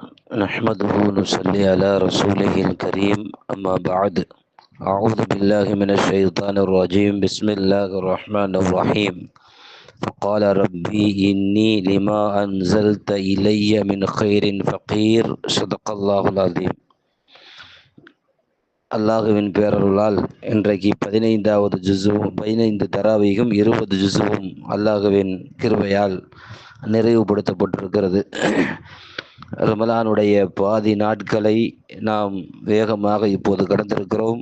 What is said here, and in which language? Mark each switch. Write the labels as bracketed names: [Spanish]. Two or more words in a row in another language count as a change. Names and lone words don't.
[Arabic] نحمده ونصلي على رسوله الكريم أما بعد. أعوذ بالله من الشيطان الرجيم. بسم الله الرحمن الرحيم. فقال ربي إني لما أنزلت إلي من خير فقير. صدق الله العظيم. [Tamil] அல்லாஹுவின் பேரருளால் இன்றைக்கு 15வது ஜுஸுவும் 15 தராவீகும் 20 ஜுஸுவும் அல்லாஹுவின் கிருபையால் நிறைவுபடுத்தப்பட்டிருக்கிறது. ரமலானுடைய பாதி நாட்களை நாம் வேகமாக இப்போது கடந்திருக்கிறோம்.